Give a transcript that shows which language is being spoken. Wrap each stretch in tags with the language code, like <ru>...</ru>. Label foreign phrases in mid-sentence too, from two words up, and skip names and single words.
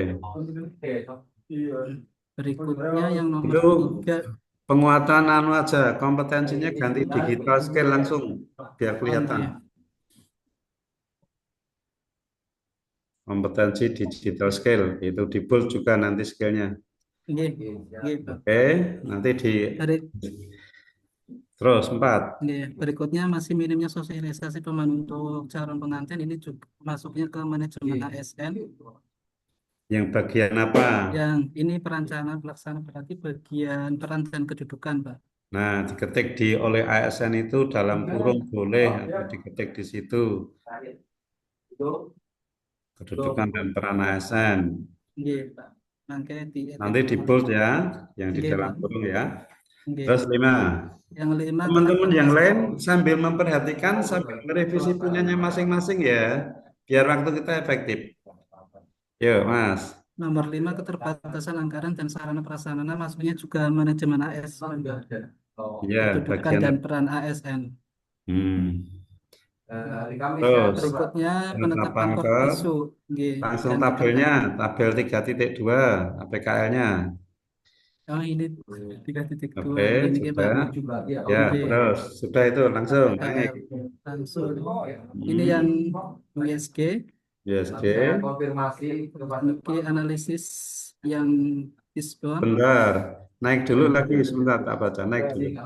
<id>Berikutnya yang nomor Itu 3. penguatan anu aja. Kompetensinya ganti</id> <en>digital skill</en> <id>langsung. Biar kelihatan. Oke. Kompetensi</id> <en>digital skill.</en> <id>Itu di bold juga nanti skillnya.</id> <jv>Nggih, nggih, Pak.</jv> <id>Oke. Nanti di Dari terus 4. berikutnya masih minimnya sosialisasi pemandu untuk calon pengantin ini juga masuknya ke manajemen ASN. Yang bagian apa? Yang ini perencanaan pelaksanaan berarti bagian peran dan kedudukan, Pak. Nah, diketik di oleh ASN itu dalam kurung boleh atau diketik di situ kedudukan dan peran ASN.</id> <jv>Nggih, Pak. Mangke di</jv> <id>Nanti di bold ya, yang di nggih, dalam Pak. kurung ya. Nggih. Terus 5. Yang 5 Teman-teman yang lain sambil memperhatikan, sambil merevisi punyanya masing-masing ya, biar waktu kita efektif. Yuk, Mas. nomor 5 keterbatasan anggaran dan sarana prasarana masuknya juga manajemen ASN, Ya, kedudukan bagian dan peran ASN. Hmm. Berikutnya Terus penetapan penetapan ke isu, nggih. langsung Dan tabelnya, tabel 3.2 APKL-nya. oh ini 3.2, Oke,</id> <jv>nggih niki Pak.</jv> <id>sudah. Ya, Nggih, terus sudah itu langsung naik. APKL langsung. Ini Hmm. yang USG, USG, niki analisis yang diskon. bentar. Naik dulu lagi, sebentar tak baca. Naik dulu.</id>